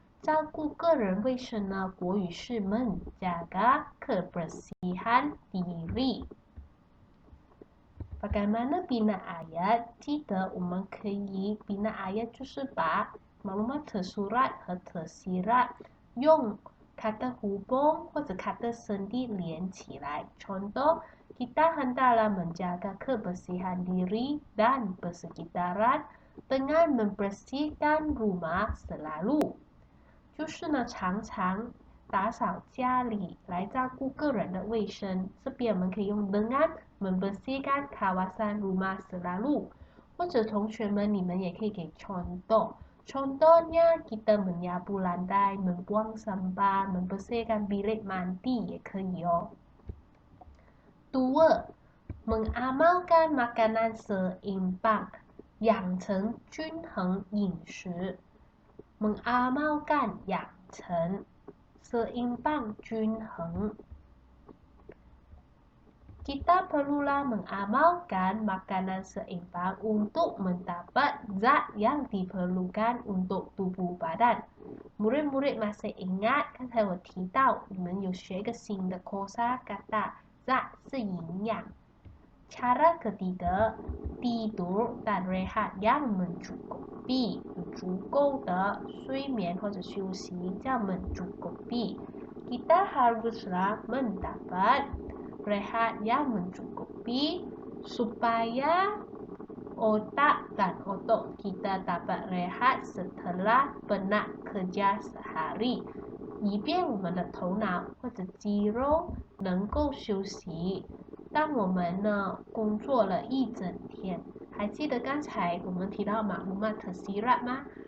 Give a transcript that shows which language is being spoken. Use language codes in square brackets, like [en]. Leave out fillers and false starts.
[zh] 照顾个人卫生呢，国语是 [ms] menjaga kebersihan diri。Bagaimana bina ayat？ [zh] 记得我们可以 bina ayat 就是把 maklumat tersurat 和 tersirat 用 kata hubung 或者 kata sendi 连起来。 [ms] Contoh, kita hendaklah menjaga kebersihan diri dan persekitaran dengan membersihkan rumah selalu. [zh] 就是呢，常常打扫家里来照顾个人的卫生。这边我们可以用 [ms] dengan membersihkan kawasan rumah selalu。 [zh] 或者同学们，你们也可以给 [ms] contoh。Contohnya kita menyapu lantai, membuang sampah, membersihkan bilik mandi [zh] 也可以哦。 2. [ms] Mengamalkan makanan seimbang, [zh] 养成均衡饮食。 [ms] mengamalkan 养成 seimbang 均衡。 Kita perlulah mengamalkan makanan seimbang untuk mendapat zat yang diperlukan untuk tubuh badan. Murid-murid masih ingat, [zh] 刚才我提到你们有学一个新的 kosa kata zat 是营养。 [ms] Cara ketiga, tidur dan rehat yang mencukupi, [zh] 有足够的睡眠或者休息叫 [ms] mencukupi. Kita haruslah mendapat rehat yang mencukupi supaya otak dan otot kita dapat rehat setelah penat kerja sehari, [zh] 以便我们的头脑或者肌肉能够休息。当我们呢工作了一整天，还记得刚才我们提到maklumat tersirat 吗？